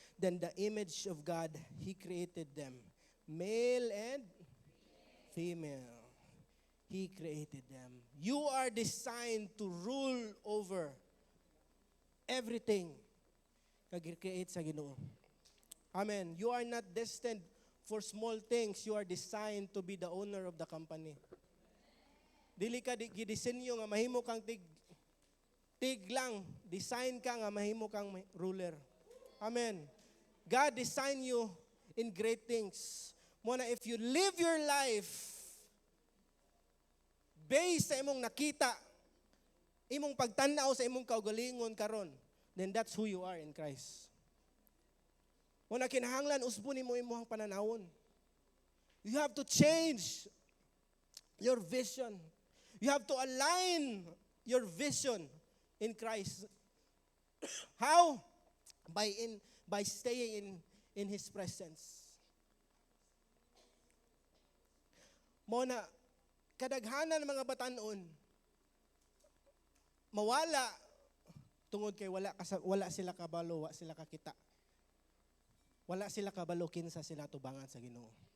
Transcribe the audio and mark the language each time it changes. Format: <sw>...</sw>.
<en>Then the image of God, he created them. Male and female, he created them. You are designed to rule over everything</en> <ceb>kag-create sa Ginoo.</ceb> <en>Amen. You are not destined for small things. You are designed to be the owner of the company.</en> <ceb>Dili ka gidisenyo nga mahimo kang tig lang. Design ka nga mahimo kang ruler. Amen.</ceb> <en>God designed you in great things. Muna, if you live your life based</en> <ceb>sa imong nakita, imong pagtanaw sa imong kaugalingon karon,</ceb> <en>then that's who you are in Christ.</en> <ceb>Muna, kinahanglan usbon nimo imong pananawon.</ceb> <en>You have to change your vision. You have to align your vision in Christ. How? By staying in His presence.</en> <ceb>Muna, kadaghanan ng mga batanon, mawala tungod kay wala sila kabalo, wala sila kakita. Wala sila kabalo kinsa sila tubangan sa Ginoo.</ceb>